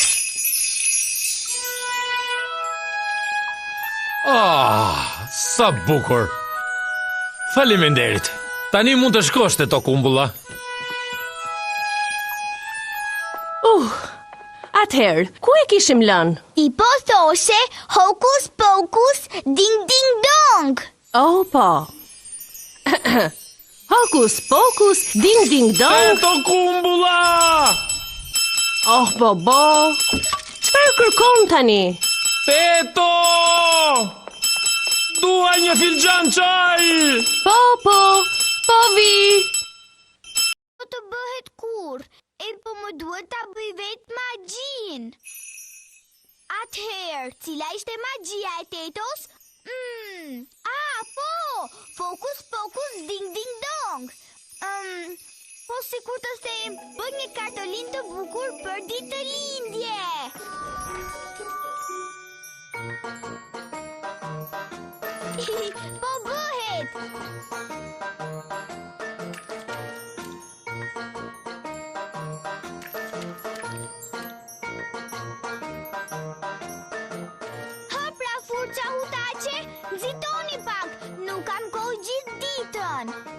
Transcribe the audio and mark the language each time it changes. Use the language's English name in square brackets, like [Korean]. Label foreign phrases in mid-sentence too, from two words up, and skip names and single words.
[Albanian] Sa bukur. Faleminderit. Tani mund të shkosh te Tokumbulla. Atëherë, ku e kishim lënë? Ti po thoshe hokus pokus ding ding dong. Oh, po. Hokus pokus, ding ding dong. Tokumbulla! Oh, bo. Çfarë kërkon tani? Teto! Dua një filxhan çaj! Po vi. Po të bëhet kur, po më duhet ta bëj vetë magjin. Atëherë, cila ishte magjia e tetos? Po, fokus pokus ding ding dong. Po sikur të them, bëj një kartolinë të bukur për ditë të lindje. Po bëhet. Hapra furça hutaqe, nxitoni pak, nuk kam kohë gjithë ditën.